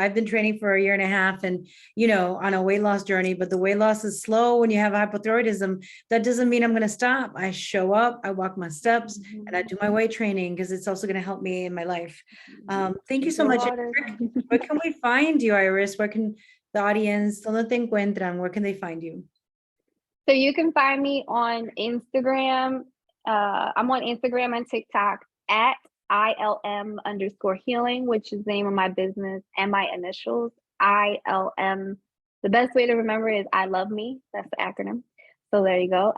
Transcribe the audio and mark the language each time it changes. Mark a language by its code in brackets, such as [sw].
[en] I've been training for a year and a half and, on a weight loss journey, but the weight loss is slow when you have hypothyroidism. That doesn't mean I'm going to stop. I show up, I walk my steps, and I do my weight training because it's also going to help me in my life. Thank you so much. Where can we find you, Iris? Where can the audience, [es] ¿dónde te encuentran? [en] Where can they find you? So you can find me on Instagram. I'm on Instagram and TikTok at ILM_healing, which is the name of my business and my initials ILM. The best way to remember is I love me. That's the acronym. So there you go.